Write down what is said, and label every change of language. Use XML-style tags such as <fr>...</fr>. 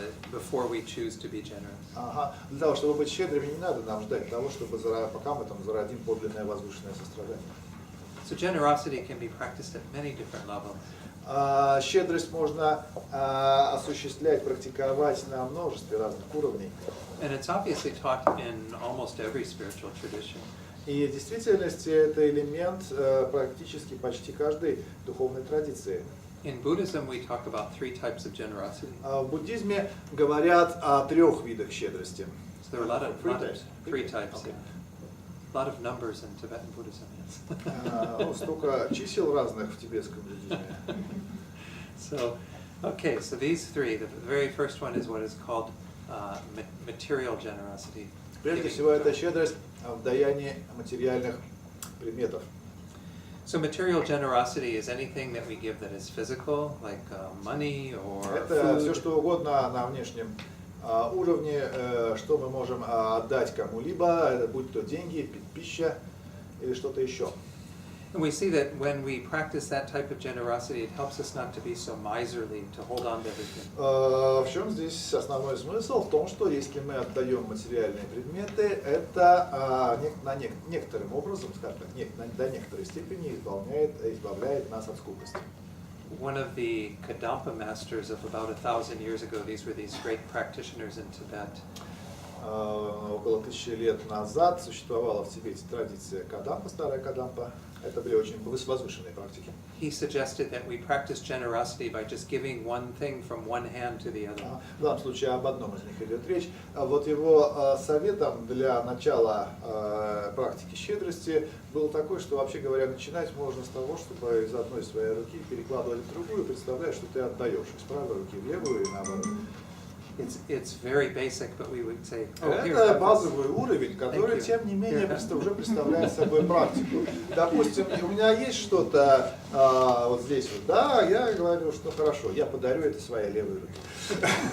<en>before we choose to be generous.</en> <ru>Для того, чтобы быть щедрыми, не надо нам ждать того, чтобы пока мы там зародим подлинное возвышенное сострадание.</ru> <en>So generosity can be practiced at many different levels.</en> <ru>Щедрость можно осуществлять, практиковать на множестве разных уровней.</ru> <en>And it's obviously taught in almost every spiritual tradition.</en> <ru>И в действительности это элемент практически почти каждой духовной традиции.</ru> <en>In Buddhism, we talk about 3 types of generosity.</en> <ru>В буддизме говорят о 3 видах щедрости.</ru> <en>So there are a lot of 3 types. Okay. A lot of numbers in Tibetan Buddhism. Yes.</en> <ru>Столько чисел разных в тибетском буддизме.</ru> <en>So these 3. The very first one is what is called material generosity.</en> <ru>Прежде всего, это щедрость в даянии материальных предметов.</ru> <en>So material generosity is anything that we give that is physical, like money or</en> <ru>Это все</ru> <en>food.</en> <ru>что угодно на внешнем уровне, что мы можем отдать кому-либо, будь то деньги, пища или что-то еще.</ru> <en>And we see that when we practice that type of generosity, it helps us not to be so miserly, to hold on to everything.</en> <ru>В чем здесь основной смысл? В том, что если мы отдаем материальные предметы, это некоторым образом, скажем так, до некоторой степени избавляет нас от скупости.</ru> <en>One of the Kadampa masters of about 1,000 years ago, these were these great practitioners in Tibet.</en> <ru>Около 1000 лет назад существовала в Тибете традиция Кадампа, старая Кадампа. Это были очень возвышенные практики.</ru> <en>He suggested that we practice generosity by just giving one thing from one hand to the other.</en> <ru>В данном случае об одном из них идет речь. Вот его советом для начала практики щедрости был такой, что, вообще говоря, начинать можно с того, чтобы из одной своей руки перекладывать в другую, представляя, что ты отдаешь из правой руки в левую и наоборот.</ru> <en>It's very basic, but we would say,</en> <ru>Это базовый уровень, который, тем не менее, уже представляет собой практику. Допустим, у меня есть что-то вот здесь вот, да, я говорю, что хорошо, я подарю это своей левой руке.</ru>